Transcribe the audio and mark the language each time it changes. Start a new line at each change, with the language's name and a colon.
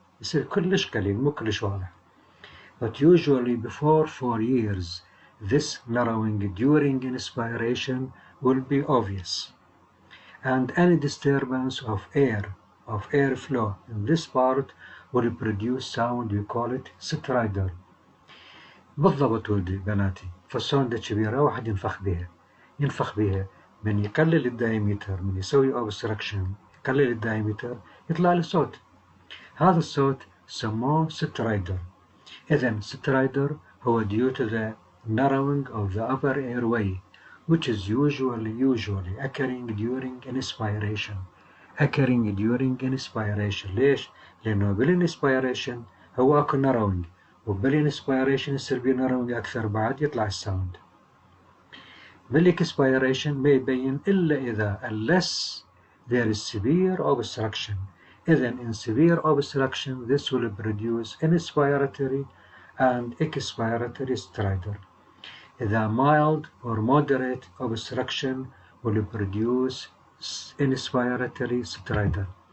Arabic: يصير كلش قليل مو كلش واضح.
English: But usually before 4 years, this narrowing during inspiration will be obvious. And any disturbance of airflow in this part will produce sound, we call it stridor.
Arabic: بالضبط ولدي بناتي، فالساوند كبيرة واحد ينفخ بها من يقلل الدايمتر، من يسوي obstruction يقلل الدايمتر يطلع له صوت. هذا الصوت سموه stridor.
English: إذن stridor هو due to the narrowing of the upper airway, which is usually occurring during inspiration.
Arabic: ليش؟ لأنه بالinspiration هو أكو narrowing، وبالinspiration يصير بيه narrowing أكثر بعد يطلع الساوند. بالexpiration ما يبين إلا إذا
English: unless there is severe obstruction. إذن in severe obstruction this will produce inspiratory and expiratory stridor. إذا mild or moderate obstruction will produce inspiratory stridor.